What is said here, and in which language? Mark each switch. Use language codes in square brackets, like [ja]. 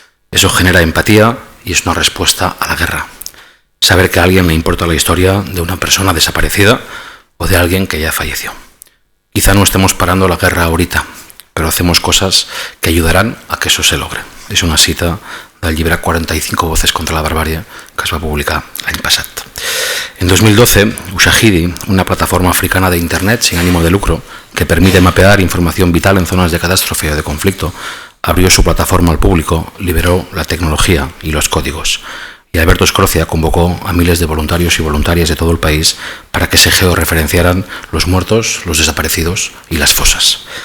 [es] Eso genera empatía y es una respuesta a la guerra. Saber que a alguien le importa la historia de una persona desaparecida o de alguien que ya falleció. Quizá no estemos parando la guerra ahorita, pero hacemos cosas que ayudarán a que eso se logre. Es una cita [ca] del llibre 45 voces contra la barbàrie, que es va publicar l'any passat. [es] En 2012, Ushahidi, una plataforma africana de Internet sin ánimo de lucro que permite mapear información vital en zonas de catástrofe o de conflicto, abrió su plataforma al público, liberó la tecnología y los códigos. Y Alberto Escrocia convocó a miles de voluntarios y voluntarias de todo el país para que se georreferenciaran los muertos, los desaparecidos y las fosas.